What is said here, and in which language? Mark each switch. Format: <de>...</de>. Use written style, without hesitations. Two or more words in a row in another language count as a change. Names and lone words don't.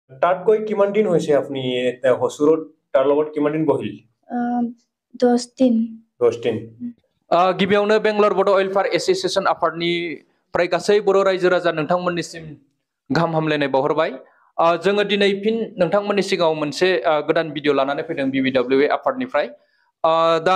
<as>তাত গৈ কিমান দিন হৈছে আপুনি হসুৰত তাৰ লগত কিমান দিন বহিল</as> <brx>10 दिन 10 दिन गिबियावनो बेंगलर बड' वेलफेयार एसोसिएशन आफादनिफ्राय गासै बर' रायजो राजा नोंथांमोननिसिम गाहाम हामलायनाय बावहरबाय जोङो दिनै फिन नोंथांमोननि सिगाङाव मोनसे गोदान भिडिअ लानानै फैदों BBWA आफादनिफ्राय दा</brx>